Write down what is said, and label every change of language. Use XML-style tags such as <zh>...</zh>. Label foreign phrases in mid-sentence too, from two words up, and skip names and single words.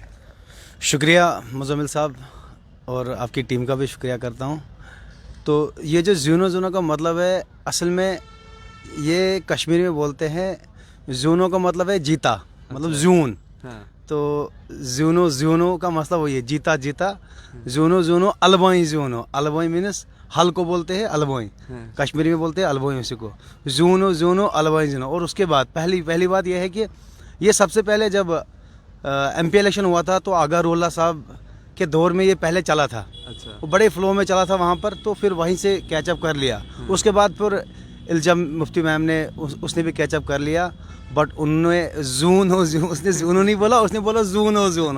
<hi>शुक्रिया मुजम्मिल साहब और आपकी टीम का भी शुक्रिया करता हूँ। तो ये जो</hi> <ks>जुनो जुनो</ks> <hi>का मतलब है, असल में ये कश्मीरी में बोलते हैं, जुनो का मतलब है जीता, मतलब जून। हाँ। तो</hi> <ks>जुनो जुनो</ks> <hi>का मतलब वही है, जीता जीता।</hi> <ks>जुनो जुनो अलबोई, जुनो अलबोई</ks> <hi>मीन्स हल को बोलते हैं अलबोई, कश्मीरी में बोलते हैं अलबोई उसी को,</hi> <ks>जुनो जुनो अलबोई जुनो। और उसके बाद पहली बात यह है कि ये सबसे पहले जब MP इलेक्शन हुआ था तो आगा रोल्ला साहब के दौर में ये पहले चला था। अच्छा। वो बड़े फ्लो में चला था वहाँ पर, तो फिर वहीं से कैचअप कर लिया। उसके बाद फिर इल्तिजा मुफ्ती मैम ने उसने भी कैचअप कर लिया, बट उन्होंने उसने जूनो नहीं बोला, उसने बोला जूनो जूनो।</ks>